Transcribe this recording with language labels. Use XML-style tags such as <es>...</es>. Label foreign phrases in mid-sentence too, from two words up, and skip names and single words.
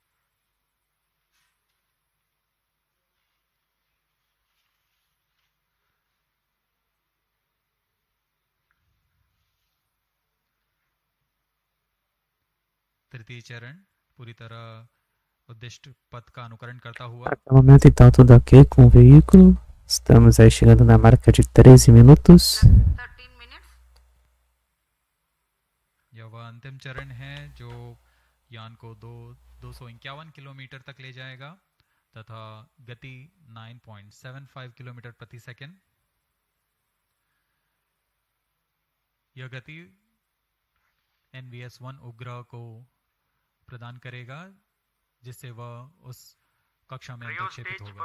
<hi>तृतीय चरण पूरी तरह उद्दिष्ट पथ का अनुकरण करता हुआ।</hi> <pt>Até o momento, então, tudo ok com o veículo. Estamos aí chegando na marca de 13 minutos.</pt> <en>13 minutes.</en> <hi>यह वह अंतिम चरण है जो यान को 251 किलोमीटर तक ले जाएगा तथा गति 9.75 किलोमीटर प्रति सेकंड। यह गति NVS-1 उपग्रह को प्रदान करेगा जिससे वह उस कक्षा में अंतर्क्षेपित होगा।</hi>